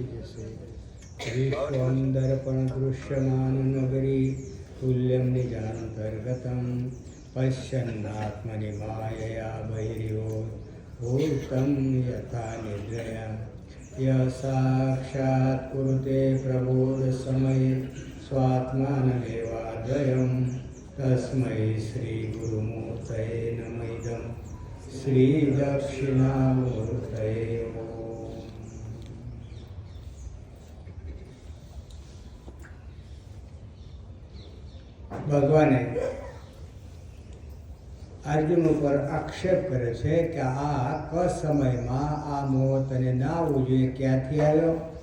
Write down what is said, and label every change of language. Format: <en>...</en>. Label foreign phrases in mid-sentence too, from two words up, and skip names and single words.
<sa>मनसे विश्वं दर्पणदृश्यमाननगरी तुल्यं निजान्तर्गतं पश्यन्नात्मनि मायया बहिर्यो भूतं यथा निद्रया यः साक्षात् कुरुते प्रबोधसमये स्वात्मानमेवाद्वयं तस्मै श्रीगुरुमूर्तये नमः इदं श्रीदक्षिणामूर्तये नमः।</sa> <gu>ભગવાને અર્જુન ઉપર આક્ષેપ કરે છે કે આ ક સમયમાં આ મોહ તને ના આવવું જોઈએ, ક્યાંથી આવ્યો?</gu>